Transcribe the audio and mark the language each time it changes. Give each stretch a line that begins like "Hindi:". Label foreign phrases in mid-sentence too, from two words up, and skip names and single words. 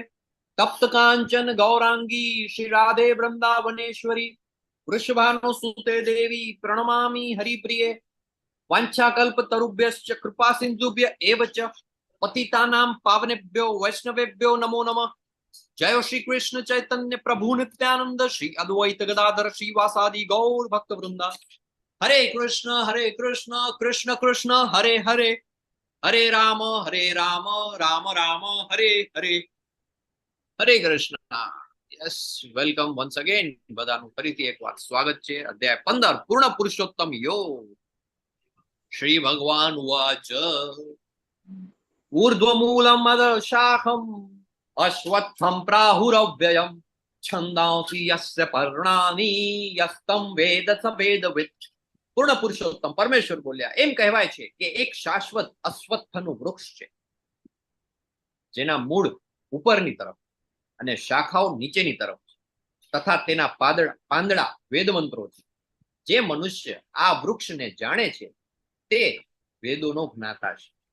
Sanskrit: तप्त कांचन गौरांगी श्री राधे वृंदावनेश्वरी वृषभानुसुते देवी प्रणमामि हरिप्रिये। वाञ्छाकल्पतरुभ्यश्च कृपा सिन्धुभ्य एव च पतितानां पावनेभ्यो वैष्णवेभ्यो नमो नमः। जय श्री कृष्ण चैतन्य प्रभु नित्यानंद श्री अद्वैत गदाधर श्रीवासादि गौर भक्त वृंदा। हरे कृष्ण कृष्ण कृष्ण हरे हरे हरे राम राम राम हरे हरे हरे कृष्ण।
English: yes welcome once again
Gujarati: બધાનું ફરીથી એકવાર સ્વાગત છે। અધ્યાય 15 પૂર્ણ પુરુષોત્તમ યોગ।
Sanskrit: श्री भगवान उवाच ऊर्ध्वमूलम् अधशाखम् अश्वत्थं प्राहुरव्ययम् छन्दांसि यस्य पर्णानि यस्तं वेद स वेदवित्।
Gujarati: પૂર્ણ પુરુષોત્તમ પરમેશ્વર બોલ્યા એમ કહેવાય છે કે એક શાશ્વત અશ્વત્થનું વૃક્ષ છે જેના મૂળ ઉપરની તરફ અને શાખાઓ નીચેની તરફ તથા તેના પાંદડા વેદમંત્રો છે। જે મનુષ્ય આ વૃક્ષને જાણે છે તે વેદોનો જ્ઞાતા છે।